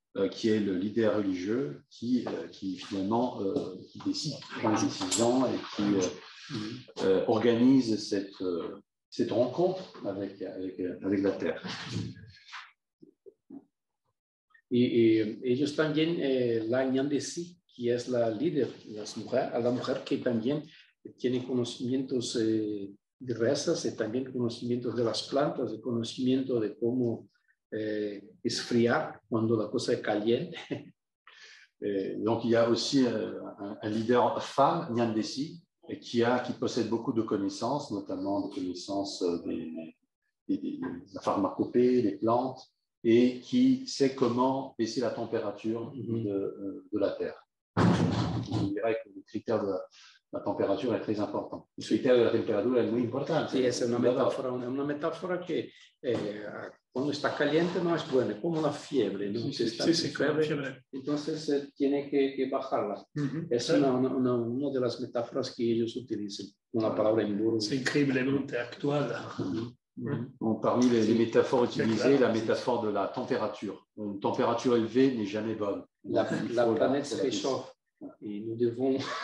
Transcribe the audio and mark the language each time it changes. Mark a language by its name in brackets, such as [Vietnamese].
[French] qui est le leader religieux qui finalement qui décide, prend les décisions et qui organise cette rencontre avec la terre. [Spanish] Y ellos también, la Ñandesi, que es la líder, la mujer que también tiene conocimientos de rezas y también conocimientos de las plantas, de conocimiento de cómo esfriar cuando la cosa est caliente. [French] Donc il y a aussi un leader femme, Ñandesi, qui possède beaucoup de connaissances, notamment des connaissances des pharmacopées, des plantes, et qui sait comment baisser la température de la terre. Je dirais que le critère de la [Spanish] temperatura es [French] très important. [Spanish] El criterio de la temperatura es muy importante. Sí, es una metáfora que cuando está caliente no es buena, como la fiebre, ¿no? Sí, fiebre. Entonces tiene que bajarla. Es una de las metáforas que ellos utilizan con la palabra Mboro. [French] C'est incroyablement actuel. Donc, parmi les métaphores utilisées, la métaphore de la température. Une température élevée n'est jamais bonne. La planète se réchauffe et nous devons...